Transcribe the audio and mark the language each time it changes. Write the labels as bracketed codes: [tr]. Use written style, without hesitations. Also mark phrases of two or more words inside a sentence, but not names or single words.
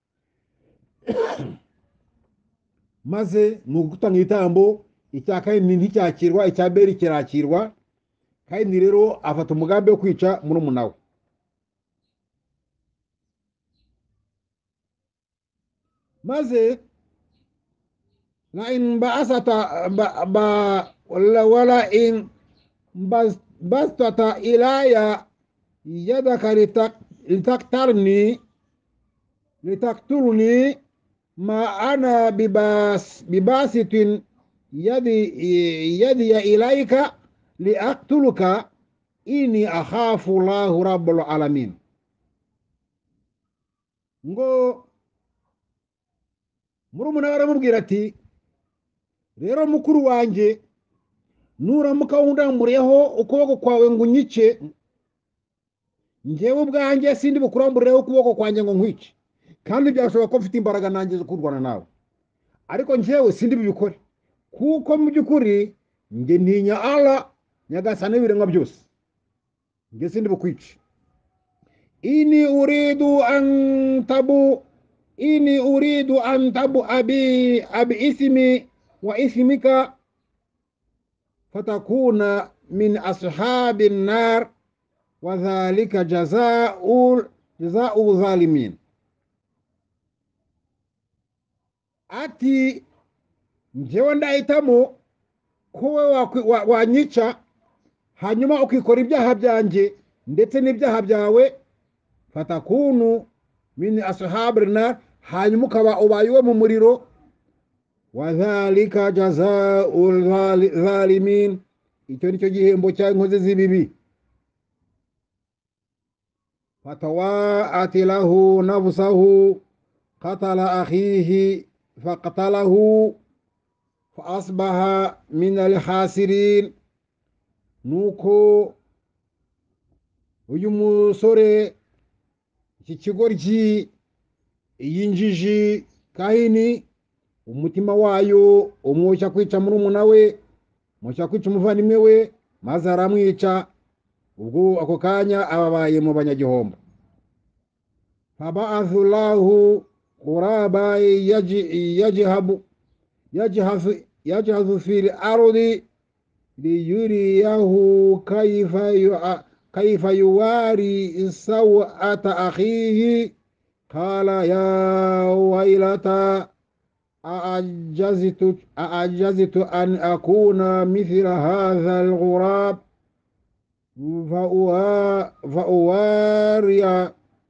[rw] maze mu gutanga igitambo icya Kayini nticyakirwa, icya Abeli kirakirwa. Kayini rero afata umugambi wo kwica murumuna we. [ar] maze لئن بسطت ولئن بسطت إلي يدك لتقتلني لتقتلني ما أنا بباسط يدي إليك لأقتلك إني أخاف الله رب العالمين. [rw] ngo murumuna we aramubwira ati rero mukuru wanjye nuramuka wundamburiyeho ukuboko kwawe ngo unyice, njyewe ubwanjye sindi bukuramburireho ukuboko kwanjye ngo nkwice, kandi byashoboka ko mfite imbaraga nanjye zo kurwana nawe, ariko njyewe sindi bibikore, kuko mu by'ukuri njye ntinya Allah nyagasani w'ibiremwa byose, njye sindi bukwice. [ar] إني أريد أن تبوء إني أريد أن تبوء بإثمي وإثمك فتكون من أصحاب النار وذلك جزاء الظالمين. [rw] Ati njyewe ndahitamo ko we wanyica hanyuma ukikora ibyaha byanjye ndetse n'ibyaha byawe, [ar] فتكون من أصحاب النار, [rw] hanyuma ukaba ubaye uwe mu muriro, [ar] وذلك جزاء الظالمين, [rw] icyo nicyo gihembo cy'inkozi z'ibibi. [ar] فطوعت له نفسه قتل أخيه فقتله فأصبح من الخاسرين. [rw] nuko uyu musore, iki kigoryi, iyi njiji Kahini, umutima wayo umwoshya kwica murumuna we, umwoshya kwica umuvandimwe we, maze aramwica. ubwo ako kanya ababaye mu banyagihombo. [ar] فبعث له غرابا يبحث في الأرض ليريه كيف يواري سوأة أخيه قال يا ويلتا أعجزت أن أكون مثل هذا الغراب فأواري